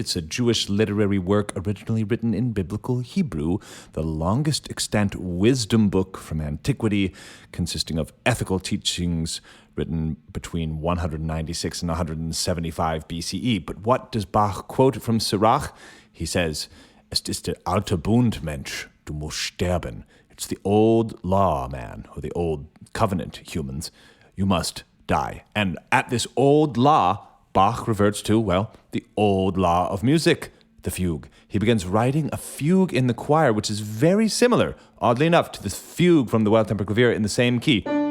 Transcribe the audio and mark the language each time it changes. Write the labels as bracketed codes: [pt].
[en] It's a Jewish literary work originally written in biblical Hebrew, the longest extant wisdom book from antiquity, consisting of ethical teachings written between 196 and 175 BCE. But what does Bach quote from Sirach? [de] He says, "Es ist der alte Bund, Mensch, du musst sterben." [en] It's the old law, man, or the old covenant, humans. You must die. And at this old law, Bach reverts to, well, the old law of music, the fugue. He begins writing a fugue in the choir, which is very similar, oddly enough, to the fugue from the Well-Tempered Clavier in the same key.